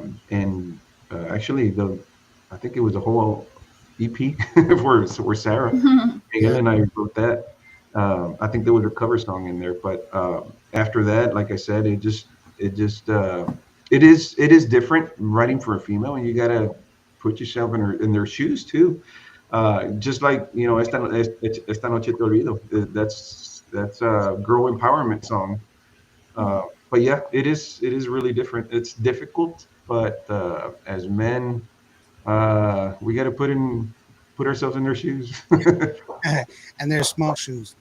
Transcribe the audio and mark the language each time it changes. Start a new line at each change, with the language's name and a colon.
English: And actually, I think it was a whole EP for Sarah. Miguel and I wrote that. I think there was a cover song in there, but after that, like I said, it is different writing for a female, and you gotta put yourself in their shoes too. Just like
Spanish: esta noche te olvido.
English: That's a girl empowerment song. But yeah, it is really different. It's difficult, but as men, we got to put ourselves in their shoes. And they're small shoes.